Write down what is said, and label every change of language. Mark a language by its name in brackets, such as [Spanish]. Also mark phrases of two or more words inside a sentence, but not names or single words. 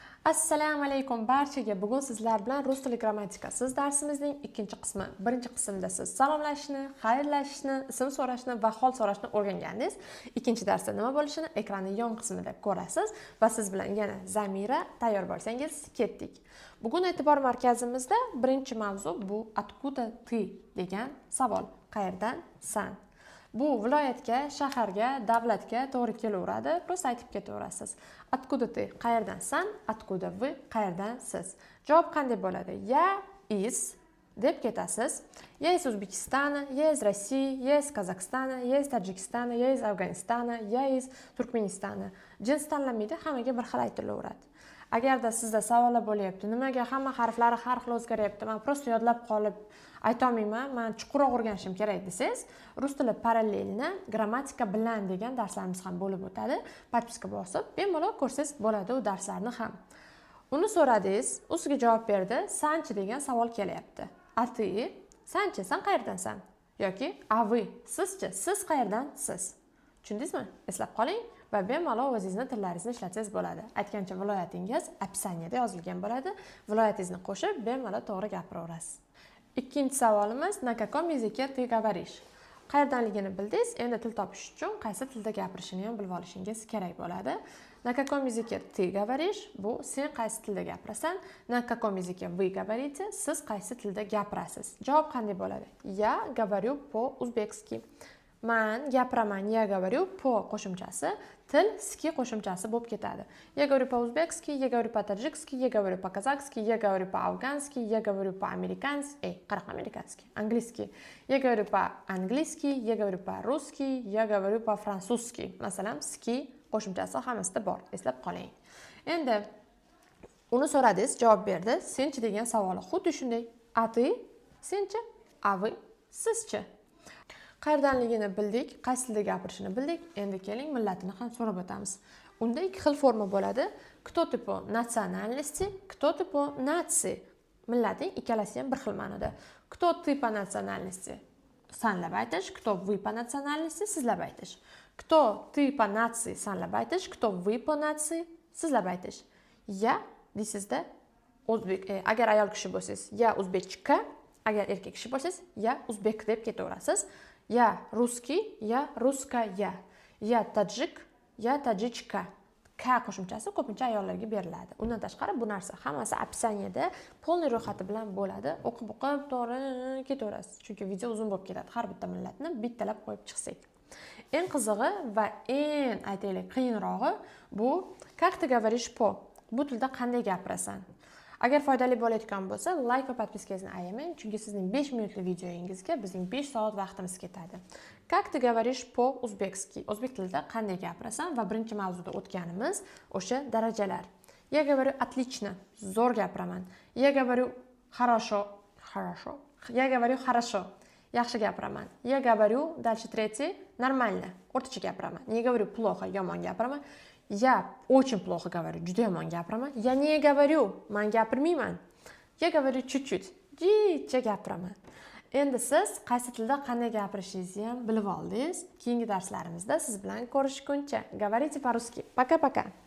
[Uzbek] Assalomu alaykum barchaga. Bugun sizlar bilan rus tili grammatikasiz darsimizning ikkinchi qismi. Birinchi qismda siz salomlashishni, xayrlashishni, ism so'rashni va hol so'rashni o'rgangandingiz. Ikkinchi darsda nima bo'lishini ekranning yon qismida ko'rasiz va siz bilan yana Zamira tayyor bo'lsangiz ketdik. Bugun e'tibor markazimizda birinchi mavzu bu [Russian] откуда ты [Uzbek] degan savol. Qayerdan san? Bu viloyatga, shaharga, davlatga to'g'ri kelaveradi. Просто aytib ketaverasiz. [Russian] Откуда ты? [Uzbek] Qayerdan san? [Russian] Откуда вы? [Uzbek] Qayerdan siz? Javob qanday bo'ladi? [Russian] Я из [Uzbek] deb ketasiz. [Russian] Я из O'zbekistona, я из России, я из Qozog'istona, я из Tojikistona, я из Afg'onistona, я из Turkmenistona. [Uzbek] Jins tanlanmaydi, hammaga bir xil aytilaveradi. Agarda sizda savollar bo'lyapti, nimaga hamma harflari har xil o'zgaryapti, men prosta yodlab qolib ayta olmayman, men chuqurroq o'rganishim kerak desangiz, rus tili parallelni grammatika bilan degan darslarimiz ham bo'lib o'tadi. Podpiska bosib, bemalol ko'rsangiz bo'ladi u darslarni ham. Uni so'radingiz, u sizga javob berdi, sanchi degan savol kelyapti. [Russian] A ты? [Uzbek] Sanchi, san qayerdansan? Yoki [Russian] a вы? [Uzbek] Sizchi, siz qayerdansiz? Tushundingizmi? Eslab qoling. Va bemalol o'zingizni tillaringizni ishlatsangiz bo'ladi. Aytgancha viloyatingiz opsaniyada yozilgan bo'ladi. Viloyatingizni qo'shib bemalol to'g'ri gapiraverasiz. Ikkinchi savolimiz [Russian] на каком языке ты говоришь? [Uzbek] Qayerdanligini bildingiz, endi til topish uchun qaysi tilda gapirishini ham bilib olishingiz kerak bo'ladi. [Russian] На каком языке ты говоришь? [Uzbek] Bu sen qaysi tilda gapirasan. [Russian] На каком языке вы говорите? [Uzbek] Siz qaysi tilda gapirasiz. Javob qanday bo'ladi? [Russian] Я говорю по-узбекски. [Uzbek] Man gapiraman, [Russian] я говорю по [Uzbek] qo'shimchasi til ski qo'shimchasi bo'lib ketadi. [Russian] Я говорю по-узбекски, я говорю по-таджикски, я говорю по-казахски, я говорю по-афгански, я говорю по-американски, qanaqa amerikanski, angliski. Я говорю по-английски, я говорю по-русски, я говорю по-французски. [Uzbek] Masalan, ski qo'shimchasi hammasida bor, eslab qoling. Endi uni so'radingiz, javob berdi. Senchi degan savoli xuddi shunday. A ты? Senchi? A вы? Sizchi? Qayerdanligini bildik, qaysi tilda gapirishini bildik. Endi keling millatini ham so'rab o'tamiz. Unda ikki xil forma bo'ladi. [Russian] Кто ты по национальности, кто ты по нации. [Uzbek] Millating ikkalasi ham bir xil ma'noda. [Russian] Кто ты по национальности? [Uzbek] Sanlab aytish, [Russian] кто вы по национальности? [Uzbek] Sizlab aytish. [Russian] Кто ты по нации? [Uzbek] Sanlab aytish, [Russian] кто вы по нации? [Uzbek] Sizlab aytish. Я deysizda o'zbek, agar ayol kishi bo'lsangiz, [Russian] я узбечка, [Uzbek] agar erkak kishi bo'lsangiz, [Russian] я узбек [Uzbek] deb ketaverasiz. [Russian] Я русский, я русская. Я таджик, я таджичка. [Uzbek] Ka qo'shimchasi ko'pincha ayollarga beriladi. Undan tashqari bu narsa hammasi opsaniyada polniy ro'yxati bilan bo'ladi. O'qib to'g'ri ketaverasiz. Chunki video uzun bo'lib ketadi. Har bitta millatni bittalab qo'yib chiqsak. Eng qizig'i va eng aytaylik qiyinrog'i bu [Russian] как ты говоришь по. [Uzbek] Bu tilda qanday gapirasan? Agar foydali bo'layotgan bo'lsa, like va podpiskangizni ayamang, chunki sizning 5 minutli videoyingizga bizning 5 soat vaqtimiz ketadi. [Russian] Как ты говоришь по-узбекски? [Uzbek] O'zbek tilida qanday gapirasan va birinchi mavzuda o'tganimiz o'sha darajalar. [Russian] Я говорю отлично, [Uzbek] zo'r gapiraman. [Russian] Я говорю хорошо, хорошо. Я говорю хорошо, [Uzbek] yaxshi gapiraman. [Russian] Я говорю, дальше третий, нормально, [Uzbek] o'rtacha gapiraman. [Russian] Не говорю плохо, [Uzbek] yomon gapiraman. [Russian] Я очень плохо говорю, [Uzbek] juda yomon gapiraman. [Russian] Я не говорю, [Uzbek] men gapirmayman. [Russian] Я говорю чуть-чуть, [Uzbek] jicha gapiraman. Endi siz qaysi tilda qanday gapirishingizni ham bilib oldingiz. Keyingi darslarimizda siz bilan ko'rishguncha. [Russian] Говорите по-русски. Пока-пока.